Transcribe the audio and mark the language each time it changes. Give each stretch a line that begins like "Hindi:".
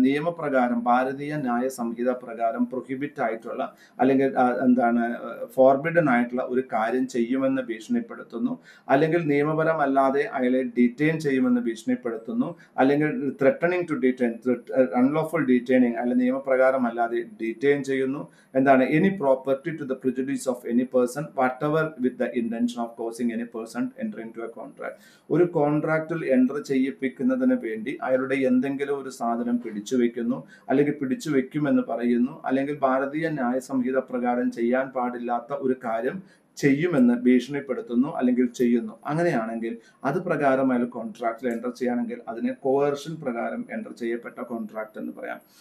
Malayalam: നിയമപ്രകാരം ഭാരതീയ ന്യായ സംഹിത പ്രകാരം പ്രൊഹിബിറ്റ് ആയിട്ടുള്ള അല്ലെങ്കിൽ ഫോർബിഡൻ ആയിട്ടുള്ള ഒരു കാര്യം ചെയ്യുമെന്ന് ഭീഷണിപ്പെടുത്തുന്നു, അല്ലെങ്കിൽ നിയമപരമല്ലാതെ അയാളെ ഡീറ്റെയിൻ ചെയ്യുമെന്ന് ഭീഷണിപ്പെടുത്തുന്നു, അല്ലെങ്കിൽ
English: threatening to detain, unlawful detaining
Malayalam: അല്ലെങ്കിൽ നിയമപ്രകാരമല്ലാതെ ഡീറ്റെയിൻ ചെയ്യുന്നു.
English: Any property to the prejudice of any person whatever with the intention of causing any person enter into a contract.
Malayalam: ഒരു കോൺട്രാക്റ്റിൽ എൻ്റർ ചെയ്യിപ്പിക്കുന്നതിന് വേണ്ടി അയാളുടെ എന്തെങ്കിലും ഒരു സാധനം പിടിച്ചു വെക്കുന്നു, അല്ലെങ്കിൽ പിടിച്ചു വെക്കുമെന്ന് പറയുന്നു, അല്ലെങ്കിൽ ഭാരതീയ ന്യായ സംഹിത പ്രകാരം ചെയ്യാൻ പാടില്ലാത്ത ഒരു കാര്യം ചെയ്യുമെന്ന് ഭീഷണിപ്പെടുത്തുന്നു അല്ലെങ്കിൽ ചെയ്യുന്നു. അങ്ങനെയാണെങ്കിൽ അത് പ്രകാരം അയാൾ കോൺട്രാക്റ്റിൽ എൻ്റർ ചെയ്യുകയാണെങ്കിൽ അതിനെ കോവേർഷൻ പ്രകാരം എൻ്റർ ചെയ്യപ്പെട്ട കോൺട്രാക്ട് എന്ന് പറയാം.